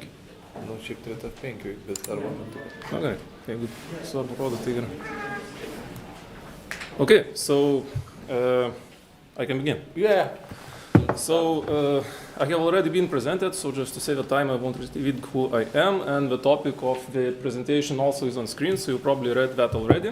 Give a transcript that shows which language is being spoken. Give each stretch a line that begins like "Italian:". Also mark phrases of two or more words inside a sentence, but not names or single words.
Lithuanian: Nu, šiaip turėtų F5, bet arba metu. Na gerai, jeigu svarbu rodo, tai gerai.
English: Okay, so I can begin. Yeah. So I have already been presented, so just to save the time, I won't repeat who I am, and the topic of the presentation also is on screen, so you probably read that already.